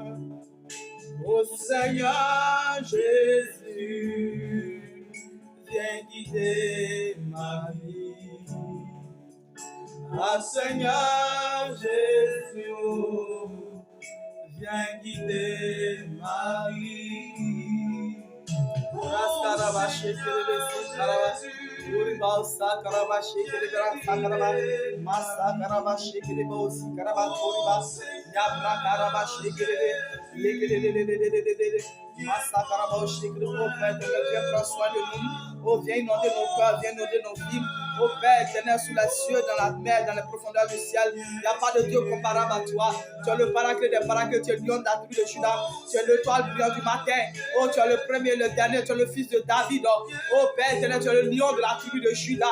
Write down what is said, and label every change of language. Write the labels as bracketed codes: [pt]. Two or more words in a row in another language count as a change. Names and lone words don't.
[fr] Ô Seigneur Jésus, viens guider ma vie. Ah Seigneur Jésus, viens guider ma vie. Uribausa Karabashi Kiribra Sakaraba Masa Karabashi Kiribosi Karabakuriba Yabra Karabashi Kiribri Masa Karabashi Kiribo Père viens prendre soin de nous. Oh viens inonder nos cœurs, viens inonder nos vies. Oh Père éternel sous les cieux, dans la mer, dans les profondeurs du ciel, il n'y a pas de Dieu comparable à toi. Tu es le paraclet des paraclets, tu es le lion de la tribu de Juda, tu es l'étoile brillante du matin. Oh tu es le premier, le dernier, tu es le fils de David. Oh Père éternel, tu es le lion de la tribu de Juda.